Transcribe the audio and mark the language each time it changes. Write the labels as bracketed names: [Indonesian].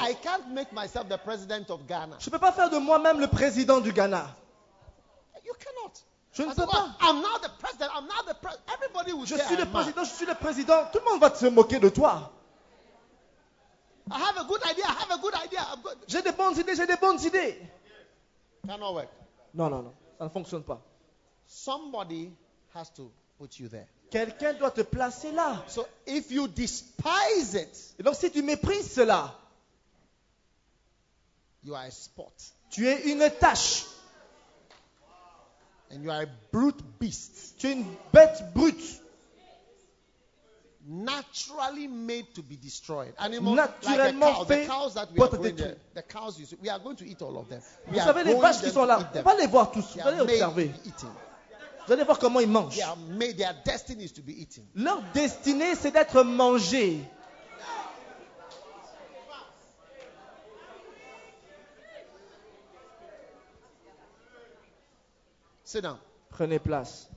[English] I can't make myself the president of Ghana. [French] Je ne peux pas faire de moi-même le président du Ghana. [English] You cannot. [French] Je ne peux pas. [English] I'm not the president. I'm not the president. Everybody will [French] je suis le président. Je suis le président. Tout le monde va se moquer de toi. [English] I have a good idea. I have a good idea. [French] J'ai des bonnes idées. J'ai des bonnes idées. [English] Cannot work. [French] Non. Ça ne fonctionne pas. [English] Somebody has to put you there. [French] Quelqu'un doit te placer là. [English] So if you despise it, [French] et donc si tu méprises cela, [English] you are a spot. [French] Tu es une tache. [English] And you are a brute beast. [French] Tu es une bête brute. [English] Naturally made to be destroyed. [French] Animals, naturellement [English] like the cows, the cows that we are going to, the cows you see, we are going to eat all of them. We [French] vous savez les vaches qui sont là, on va les voir tous, vous allez observer. Vous allez voir comment ils mangent. [English] They are made, their destiny is to be eaten. [French] Leur destinée c'est d'être mangé. [English] Sit down. [French] Prenez place.